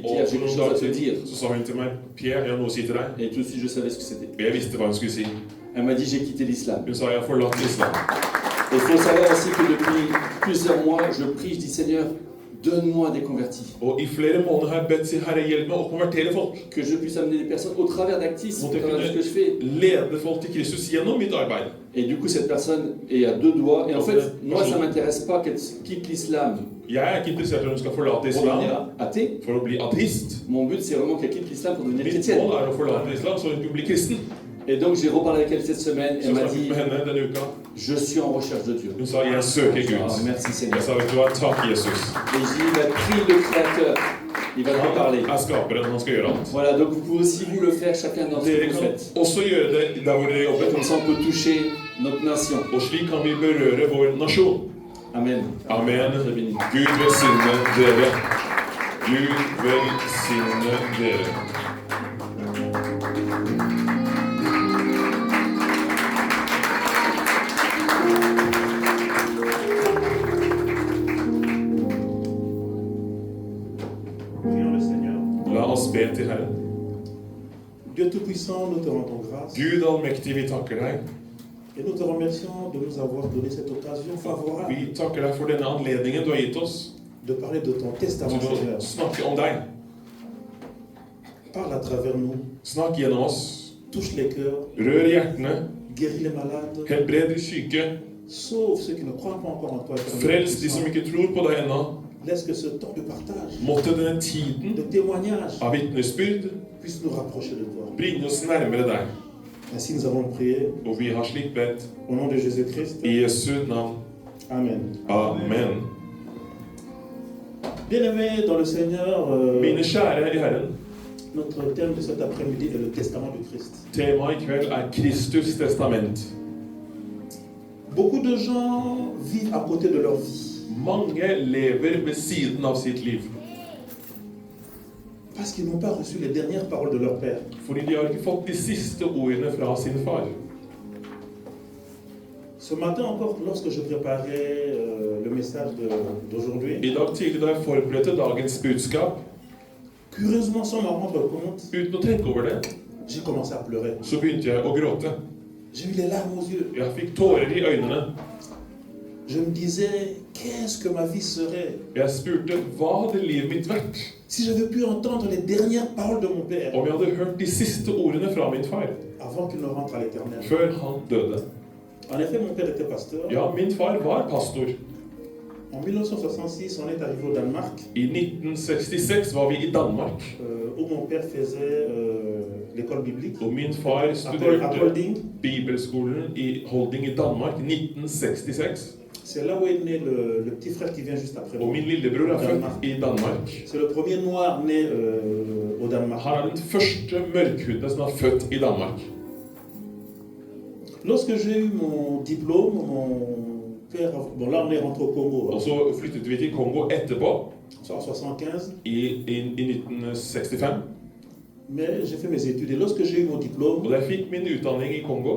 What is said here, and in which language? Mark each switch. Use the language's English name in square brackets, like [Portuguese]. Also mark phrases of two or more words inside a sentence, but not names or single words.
[Norwegian] Og [French] Pierre, j'ai [Norwegian] for [French] quelque [Norwegian] noen [French] chose à [Norwegian] dager [French] te dire. [Norwegian] siden så sa hun til meg, Pierre, jeg har noe å si til deg. [French] Et tout de suite, je savais ce que c'était. [Norwegian] Og jeg visste hva hun skulle si. [French] Elle m'a dit, j'ai quitté l'islam. [Norwegian] Hun sa, jeg har forlatt islam. [French] Et il faut savoir aussi que depuis plusieurs mois, je prie, je dis, Seigneur, donne-moi des convertis. [Norwegian] Og i flere måneder har jeg bedt si, Herre, hjelp meg å konvertere folk. [French] Que je puisse amener des personnes au travers d'Actis, au [Norwegian] Måtte jeg [French] travers de ce que je [Norwegian] kunne [French] fais. [Norwegian] lede folk til Kristus gjennom mitt arbeid. [French] Et du coup, cette personne est à 2 doigts. Et en fait, moi, ça Bonjour. ne m'intéresse pas qu'elle quitte l'islam [Norwegian] Jeg er ikke interessert i at hun skal forlate [French] pour [Norwegian] islam [French] devenir athée. [Norwegian] for å bli ateist. [French] Mon but, c'est vraiment qu'elle quitte l'islam pour devenir [Norwegian] Mitt [French] chrétienne. [Norwegian] mål er å forlate islam så hun kan bli kristen. [French] Et donc, j'ai reparlé avec elle cette semaine. [Norwegian] Så [French] Elle m'a [Norwegian] snakket [French] dit, [Norwegian] med henne denne uka. [French] je suis en recherche de Dieu. [Norwegian] Hun sa, jeg søker Gud. [French] Ah, merci Seigneur. [Norwegian] Jeg sa, vet du hva, takk Jesus. [French] Et je dis, prie le Créateur. Il va te reparler. [Norwegian] Han er skaperen, han skal gjøre alt. [French] Voilà, donc vous pouvez aussi vous le faire, chacun dans ce que [Norwegian] Dere [French] vous [Norwegian] kan [French] faites. [Norwegian] også gjøre det der hvor dere jobber. [French] Comme ça, on peut toucher notre nation. [Norwegian] Og slik kan vi berøre vår nasjon. [French] Amen. [Norwegian] Amen. [French] Très béni. [Norwegian] Gud velsigne dere. Gud velsigne dere. [French] Prions le Seigneur. [Norwegian] La oss be til Herren. [French] Dieu Tout-Puissant, nous te rendons grâce. [Norwegian] Gud allmektig, vi takker deg. [French] Et nous te remercions de nous avoir donné cette occasion favorable [Norwegian] Vi takker deg for denne anledningen du har gitt oss [French] de parler de ton testament, [Norwegian] til å [French] Seigneur. [Norwegian] snakke om deg. [French] Parle à travers nous, [Norwegian] Snakk gjennom oss. [French] touche les cœurs, [Norwegian] Rør hjertene. [French] guéris les malades, [Norwegian] Helbred de syke. [French] sauve ceux qui ne croient pas encore en toi. Éternel [Norwegian] Frels de som [French] Tout-Puissant. [Norwegian] ikke tror på deg ennå. [French] Laisse que ce temps de partage, [Norwegian] Måtte denne tiden [French] de témoignage [Norwegian] av vitnesbyrd [French] puisse nous rapprocher de toi. [Norwegian] bringe oss nærmere deg. [French] Ainsi nous avons prié [Norwegian] Og vi har slik bedt [French] au nom de Jésus-Christ. [Norwegian] i Jesu navn. [French] Amen. [Norwegian] Amen. [French] Bien-aimés dans le Seigneur, [Norwegian] Mine kjære i Herren, [French] notre thème de cet après-midi est le testament du Christ. [Norwegian] temaet i kveld er Kristus testament. [French] Beaucoup de gens vivent à côté de leur vie [Norwegian] Mange lever ved siden av sitt liv. [French] parce qu'ils n'ont pas reçu les dernières paroles de leur Père. [Norwegian] Fordi de har ikke fått de siste ordene fra sin far. [French] Ce matin encore, lorsque je préparais le message d'aujourd'hui, [Norwegian] I dag tidlig da jeg forberedte dagens budskap, [French] curieusement sans m'en rendre compte, [Norwegian] uten å tenke over det, [French] j'ai commencé à pleurer. [Norwegian] så begynte jeg å gråte. [French] J'ai eu les larmes aux yeux. [Norwegian] Jeg fikk tårer i øynene. [French] Je me disais, qu'est-ce que ma vie serait [Norwegian] Jeg spurte, hva hadde livet mitt vært [French] si j'avais pu entendre les dernières paroles de mon Père [Norwegian] om jeg hadde hørt de siste ordene fra min far, [French] avant qu'il ne rentre à l'éternel. [Norwegian] før han døde? [French] En effet, mon Père était pasteur. [Norwegian] Ja, min far var pastor. [French] En 1966, on est arrivé au Danemark, [Norwegian] I 1966 var vi i Danmark, [French] où mon Père faisait l'école biblique [Norwegian] og min far [French] à [Norwegian] studerte [French] Kolding. [Norwegian] bibelskolen i Holding i Danmark 1966. [French] C'est là où est né le petit frère qui vient juste après [Norwegian] Og [French] moi. [Norwegian] min lillebror er født i Danmark. [French] C'est le premier noir né au Danemark. [Norwegian] Han er den første mørkhudede som er født i Danmark. [French] Lorsque j'ai eu mon diplôme, mon père... Bon, là, on est rentré au Congo, [Norwegian] Og så flyttet vi til Kongo etterpå, [French] en 75. [Norwegian] i 1965. [French] Mais j'ai fait mes études. Et lorsque j'ai eu mon [Norwegian] Og [French] diplôme, [Norwegian] da jeg fikk min utdanning i Kongo,